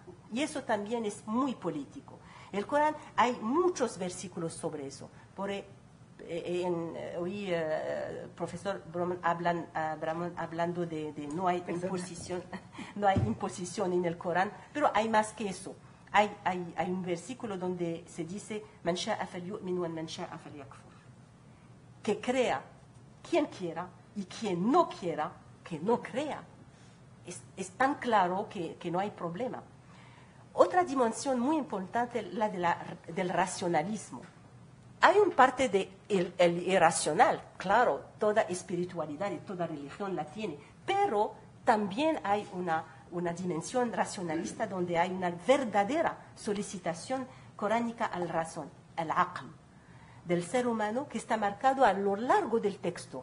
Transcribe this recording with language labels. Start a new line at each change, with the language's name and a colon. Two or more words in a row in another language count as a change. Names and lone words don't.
Spanish: Y eso también es muy político. En el Corán hay muchos versículos sobre eso. Oí profesor Brahman hablando de no hay imposición, no hay imposición en el Corán, pero hay más que eso. Hay un versículo donde se dice
Arabic: من شاء فليؤمن ومن شاء فليكفر,
Spanish: que crea quien quiera y quien no quiera que no crea. Es tan claro que no hay problema. Otra dimensión muy importante es la del racionalismo. Hay una parte del irracional, claro, toda espiritualidad y toda religión la tiene, pero también hay una dimensión racionalista donde hay una verdadera solicitación coránica a la razón, al aql, del ser humano, que está marcado a lo largo del texto.